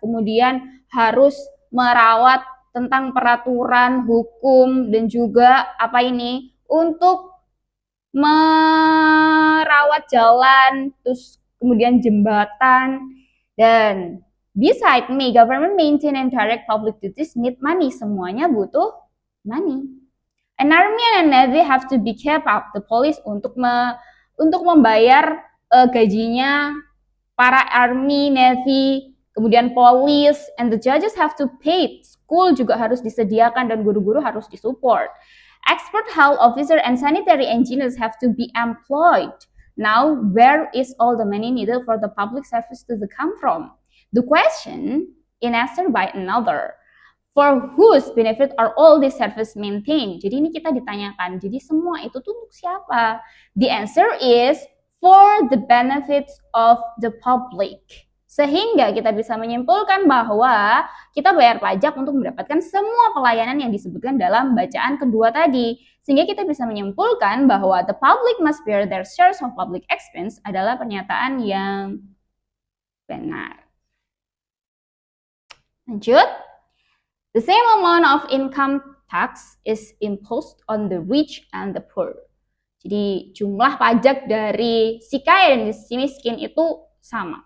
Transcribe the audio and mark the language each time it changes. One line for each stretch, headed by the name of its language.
Indonesian: Kemudian harus merawat tentang peraturan, hukum, dan juga untuk merawat jalan, terus kemudian jembatan.
English: Dan beside me, government maintain and direct public duties need money.
Indonesian: Semuanya butuh
English: money. An army and a navy have to be kept up. The police
Indonesian: untuk membayar gajinya para
English: army, navy, kemudian police, and the judges have to pay.
Indonesian: School juga harus disediakan dan guru-guru harus disupport.
English: Expert health officer and sanitary engineers have to be employed. Now, where is all the money needed for the public service to come from? The question is answered by another. For whose benefit are all these services maintained?
Indonesian: Jadi ini kita ditanyakan, jadi semua itu tuh untuk siapa?
English: The answer is for the benefits of the public.
Indonesian: Sehingga kita bisa menyimpulkan bahwa kita bayar pajak untuk mendapatkan semua pelayanan yang disebutkan dalam bacaan kedua tadi. Sehingga kita bisa menyimpulkan bahwa
English: the public must bear their shares of public expense
Indonesian: adalah pernyataan yang benar. Lanjut.
English: The same amount of income tax is imposed on the rich and the poor.
Indonesian: Jadi jumlah pajak dari si kaya dan si miskin itu sama.